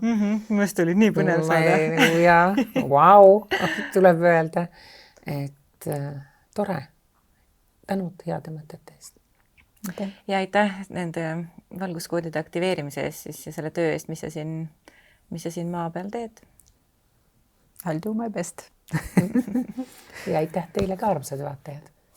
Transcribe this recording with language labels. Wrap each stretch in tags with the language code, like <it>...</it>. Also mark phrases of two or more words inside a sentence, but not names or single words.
<et>Mõst oli nii põnev saada. Ja, vau, tuleb öelda, et tore. Tänud heade mõtete eest. Ja aitäh nende valguskoodide aktiveerimise eest siis ja selle töö eest, mis sa siin maa peal teed.</et> <en>I'll do my best.</en> <et>Ja aitäh teile ka, armsad vaatajad.</et>